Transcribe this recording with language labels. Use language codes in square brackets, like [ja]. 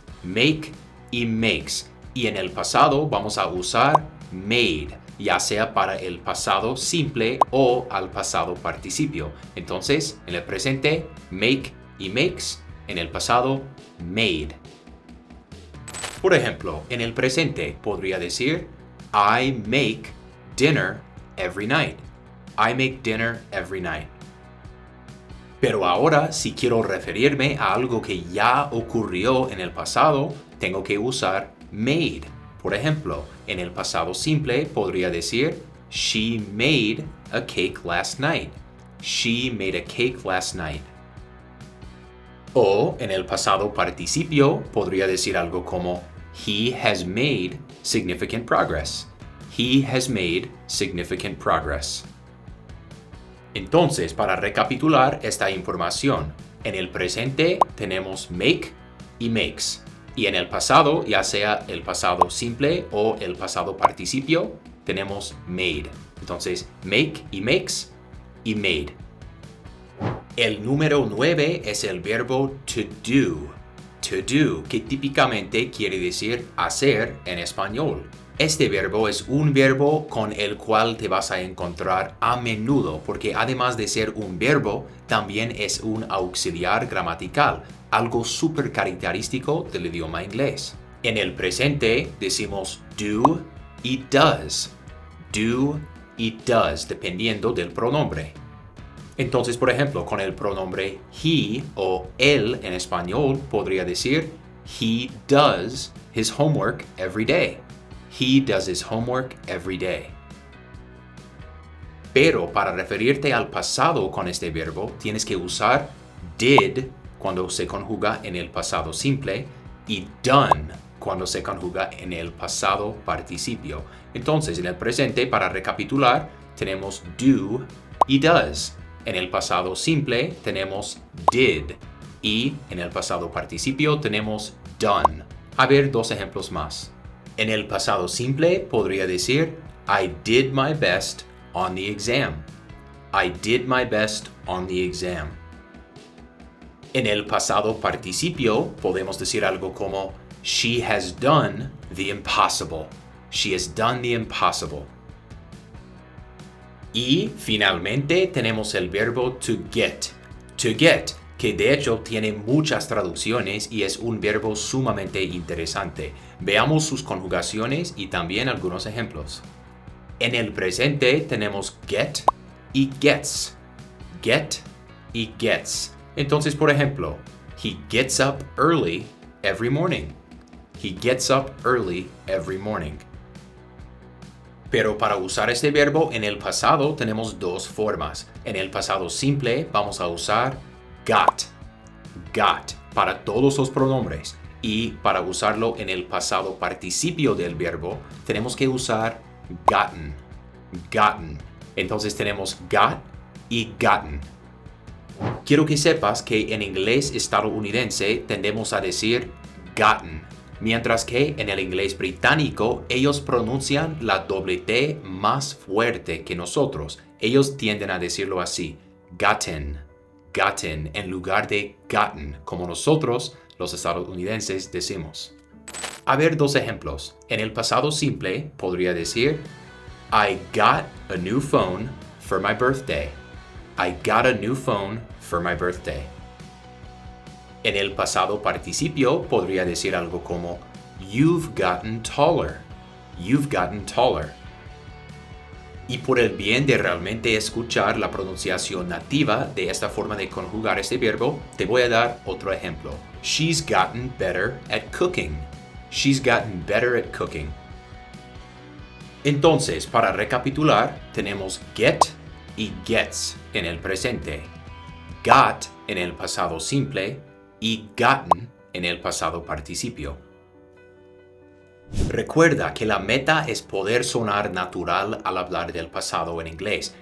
[es] Make y makes. Y en el pasado vamos a usar made, ya sea para el pasado simple o al pasado participio. Entonces, en el presente, make y makes. En el pasado, made. Por ejemplo, en el presente podría decir [en] I make dinner every night. I make dinner every night. [es] Pero ahora, si quiero referirme a algo que ya ocurrió en el pasado, tengo que usar made. Por ejemplo, en el pasado simple podría decir [en] She made a cake last night. She made a cake last night. [es] O en el pasado participio podría decir algo como [en] He has made significant progress. He has made significant progress. [es] Entonces, para recapitular esta información, en el presente tenemos make y makes. Y en el pasado, ya sea el pasado simple o el pasado participio, tenemos made. Entonces, make y makes y made. El número 9 es el verbo to do. To do, que típicamente quiere decir hacer en español. Este verbo es un verbo con el cual te vas a encontrar a menudo porque además de ser un verbo, también es un auxiliar gramatical, algo súper característico del idioma inglés. En el presente decimos do y does. Do y does, dependiendo del pronombre. Entonces, por ejemplo, con el pronombre he o él en español podría decir [en] he does his homework every day. He does his homework every day. [es] Pero para referirte al pasado con este verbo, tienes que usar did cuando se conjuga en el pasado simple y done cuando se conjuga en el pasado participio. Entonces, en el presente, para recapitular, tenemos do y does. En el pasado simple tenemos did y en el pasado participio tenemos done. A ver, 2 ejemplos más. En el pasado simple podría decir [en] I did my best on the exam. I did my best on the exam. [es] En el pasado participio podemos decir algo como [en] She has done the impossible. She has done the impossible. [es] Y finalmente tenemos el verbo to get. To get, que de hecho tiene muchas traducciones y es un verbo sumamente interesante. Veamos sus conjugaciones y también algunos ejemplos. En el presente tenemos get y gets. Get y gets. Entonces, por ejemplo, [en] he gets up early every morning. He gets up early every morning. [es] Pero para usar este verbo en el pasado tenemos 2 formas. En el pasado simple vamos a usar got. Got para todos los pronombres. Y para usarlo en el pasado participio del verbo tenemos que usar gotten. Gotten. Entonces tenemos got y gotten. Quiero que sepas que en inglés estadounidense tendemos a decir gotten, mientras que en el inglés británico ellos pronuncian la doble T más fuerte que nosotros. Ellos tienden a decirlo así, gotten, gotten, en lugar de gotten, como nosotros, los estadounidenses, decimos. A ver 2 ejemplos. En el pasado simple podría decir, [en] I got a new phone for my birthday. I got a new phone for my birthday. [es] En el pasado participio podría decir algo como [en] You've gotten taller. You've gotten taller. [es] Y por el bien de realmente escuchar la pronunciación nativa de esta forma de conjugar este verbo, te voy a dar otro ejemplo. [en] She's gotten better at cooking. She's gotten better at cooking. [es] Entonces, para recapitular, tenemos get y gets en el presente, got en el pasado simple y gotten en el pasado participio. Recuerda que la meta es poder sonar natural al hablar del pasado en inglés.